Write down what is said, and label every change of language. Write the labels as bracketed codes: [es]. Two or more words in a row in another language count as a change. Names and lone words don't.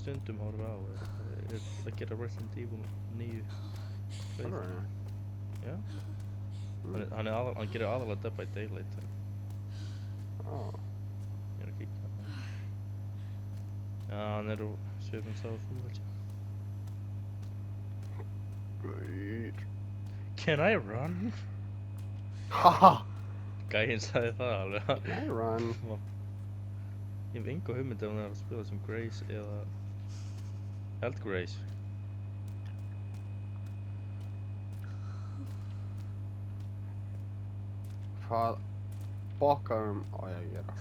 [is] stundum horfa á að gera Resident Evil 9 playthrough. Já. Hann gerir aðalega Dead by Daylight. Ég að kíkja. Já, hann úr svipum stað þú held ég. Great. [en] Can I run? Haha! [is] Gæinn sagði það alveg. [en] Can I run? [is] Ég hef enga hugmynd ef hann að spila sem Grace eða held Grace. Hvað bokkarum á ég að gera?